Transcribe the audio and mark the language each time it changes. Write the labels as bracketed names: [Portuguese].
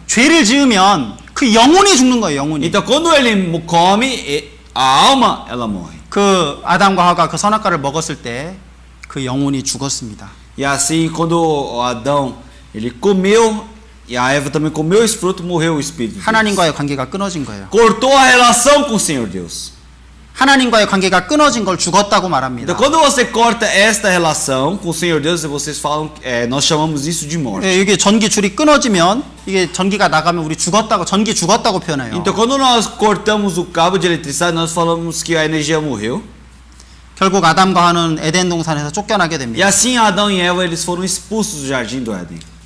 [Korean] 죄를 지으면 그 영혼이 죽는 거예요. 영혼이. [Portuguese] Então quando ele come, a alma ela morre. [Korean] 그 아담과 하와가 그 선악과를 먹었을 때 그 영혼이 죽었습니다. [Portuguese] E assim, quando o Adão ele comeu e a Eva também comeu esse fruto, morreu o espírito deles. [Korean] 하나님과의 관계가 끊어진 거예요. [Portuguese] Cortou a relação com o Senhor Deus. [Korean] 하나님과의 관계가 끊어진 걸 죽었다고 말합니다. [Portuguese] Então quando você corta esta relação com o Senhor Deus, vocês falam, nós chamamos isso de morte. [Korean] 이게 전기줄이 끊어지면 이게 전기가 나가면 우리 전기 죽었다고 표현해요. [Portuguese] Então quando nós cortamos o cabo de eletricidade, nós falamos que a energia morreu. [Korean] 결국 아담과 하와는 에덴 동산에서 쫓겨나게 [Portuguese] E [Korean] 됩니다. [Portuguese] assim Adão e Eva eles foram expulsos do jardim do Éden.